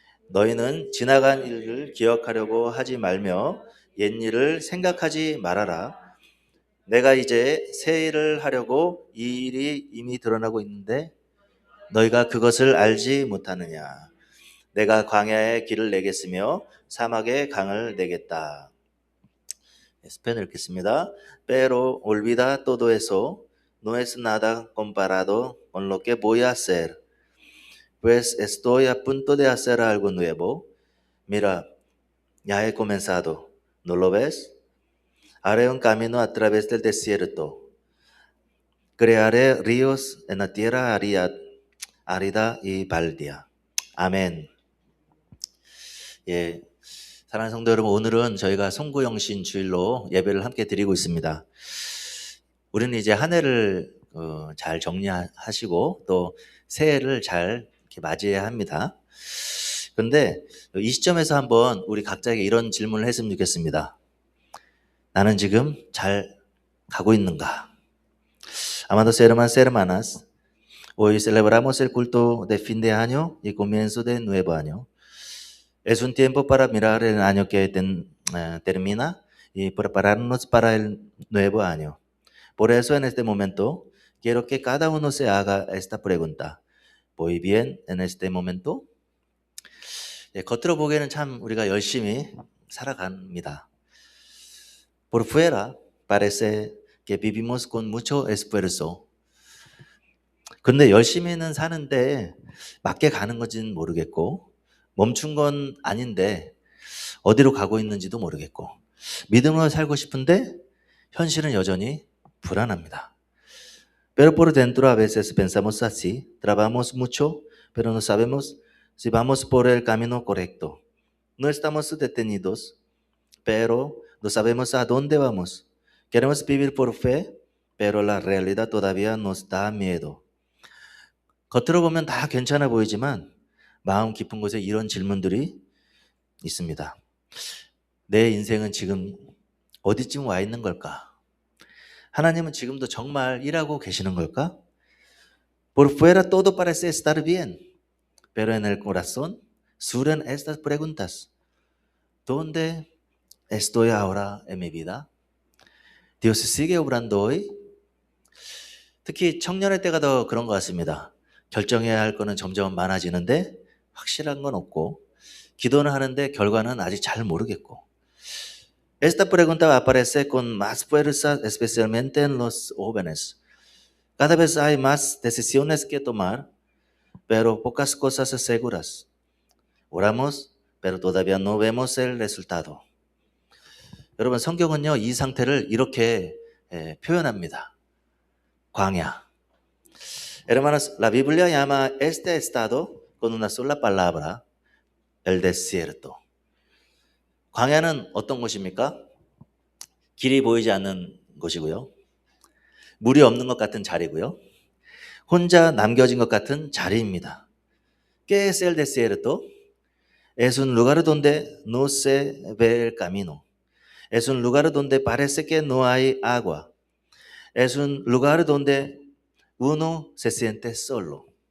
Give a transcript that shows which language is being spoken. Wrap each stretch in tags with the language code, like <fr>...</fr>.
<ko>너희는 지나간 일을 기억하려고 하지 말며 옛 일을 생각하지 말아라. 내가 이제 새 일을 하려고 이 일이 이미 드러나고 있는데 너희가 그것을 알지 못하느냐. 내가 광야에 길을 내겠으며 사막에 강을 내겠다. 스페인어 읽겠습니다.</ko> <es>Pero olvida todo eso, no es nada comparado con lo que voy a hacer, pues estoy a punto de hacer algo nuevo. Mira, ya he comenzado, ¿no lo ves? Haré un camino a través del desierto. Crearé ríos en la tierra árida y baldía.</es> <ko>아멘. 사랑하는 성도 여러분, 오늘은 저희가 송구영신 주일로 예배를 함께 드리고 있습니다. 우리는 이제 한 해를 잘 정리하시고 또 새해를 잘 이렇게 맞이해야 합니다. 그런데 이 시점에서 한번 우리 각자에게 이런 질문을 했으면 좋겠습니다. 나는 지금 잘 가고 있는가?</ko> <es>Amados hermanos y hermanas, hoy celebramos el culto de fin de año y comienzo de nuevo año. Es un tiempo para mirar el año que termina y prepararnos para el nuevo año. Por eso en este momento quiero que cada uno se haga esta pregunta. ¿Voy bien en este momento?</es> <ko>겉으로 보기에는 참 우리가 열심히 살아갑니다.</ko> <es>Por fuera parece que vivimos con mucho esfuerzo.</es> <ko>근데 열심히는 사는데 맞게 가는 건지는 모르겠고 멈춘 건 아닌데 어디로 가고 있는지도 모르겠고 믿음으로 살고 싶은데 현실은 여전히 불안합니다.</ko> <es>Pero por dentro a veces pensamos así, trabajamos mucho, pero no sabemos si vamos por el camino correcto. No estamos detenidos, pero no sabemos a dónde vamos. Queremos vivir por fe, pero la realidad todavía nos da miedo.</es> <ko>겉으로 보면 다 괜찮아 보이지만 마음 깊은 곳에 이런 질문들이 있습니다. 내 인생은 지금 어디쯤 와 있는 걸까? 하나님은 지금도 정말 일하고 계시는 걸까?</ko> <es>Por fuera todo parece estar bien, pero en el corazón surgen estas preguntas. ¿Dónde estoy ahora en mi vida? Dios sigue obrando hoy?</es> <ko>특히 청년의 때가 더 그런 것 같습니다. 결정해야 할 거는 점점 많아지는데 확실한 건 없고 기도는 하는데 결과는 아직 잘 모르겠고</ko> <es>Esta pregunta aparece con más fuerza especialmente en los jóvenes. Cada vez hay más decisiones que tomar, pero pocas cosas seguras. Oramos, pero todavía no vemos el resultado.</es> <ko>여러분, 성경은요, 이 상태를 이렇게 표현합니다. 광야.</ko> <es>Hermanos, la Biblia llama este estado con una sola palabra, el desierto.</es> <ko>광야는 어떤 곳입니까? 길이 보이지 않는 곳이고요. 물이 없는 것 같은 자리고요. 혼자 남겨진 것 같은 자리입니다.</ko> <es>¿Qué es el desierto? Es un lugar donde no se ve el camino. Es un lugar donde parece que no hay agua. Es un lugar donde uno se siente solo.</es>